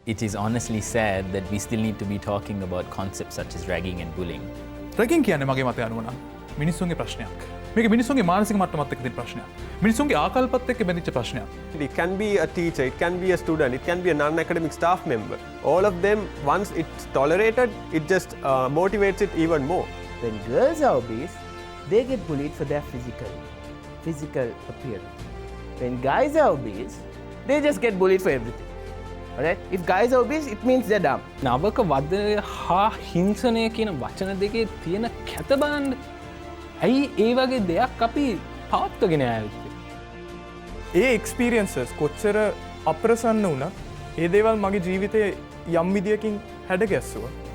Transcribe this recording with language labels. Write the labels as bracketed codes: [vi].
[en] it is honestly sad that we still need to be talking about concepts such as ragging and bullying. [si] රැගින් කියන්නේ මගේ මතය අනුව නම් මිනිස්සුන්ගේ ප්‍රශ්නයක්. මේක මිනිස්සුන්ගේ මානසික මට්ටමත් එක්ක තියෙන ප්‍රශ්නයක්. මිනිස්සුන්ගේ ආකල්පත් එක්ක බැඳිච්ච ප්‍රශ්නයක්. [en] It can be a teacher, it can be a student, it can be a non-academic staff member. All of them, once it's tolerated, it just motivates it even more. When girls are obese, they get bullied for their physical appearance. When guys are obese, they just get bullied for everything. Alright? If guys are obese, it means they're dumb. [si] නවක වදය හා හිංසනය කියන වචන දෙකේ තියෙන කැත බලන්න. ඇයි ඒ වගේ දෙයක් අපි පවත්වගෙන ඇත්තේ? ඒ එක්ස්පීරියන්සස් කොච්චර අප්‍රසන්න වුණත් ඒ දේවල් මගේ ජීවිතය යම් විදියකින් හැඩගැස්සුවා.